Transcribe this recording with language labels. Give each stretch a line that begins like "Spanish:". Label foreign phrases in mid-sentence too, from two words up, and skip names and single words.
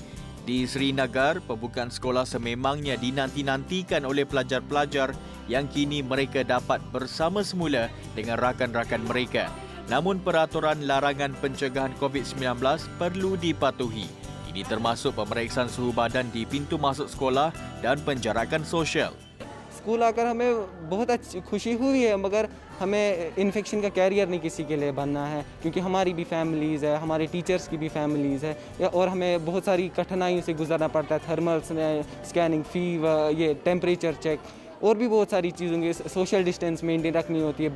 Malay: Di Srinagar, pembukaan sekolah sememangnya dinanti-nantikan oleh pelajar-pelajar yang kini mereka dapat bersama semula dengan rakan-rakan mereka. Namun peraturan larangan pencegahan COVID-19 perlu dipatuhi. Ini termasuk pemeriksaan suhu badan di pintu masuk sekolah dan penjarakan sosial.
Hindi: स्कूल आकर हमें बहुत अच्छी खुशी हुई है, मगर हमें इन्फेक्शन का कैरियर नहीं किसी के लिए बनना है, क्योंकि हमारी भी फैमिलीज़ है, हमारे टीचर्स की भी फैमिलीज़ है और हमें बहुत सारी कठिनाइयों से गुजरना पड़ता है। थर्मल्स में स्कैनिंग, फीवर, ये
English: temperature check
Hindi: और भी बहुत सारी चीज़ों की
English: social distance maintain
Hindi: रखनी होती है।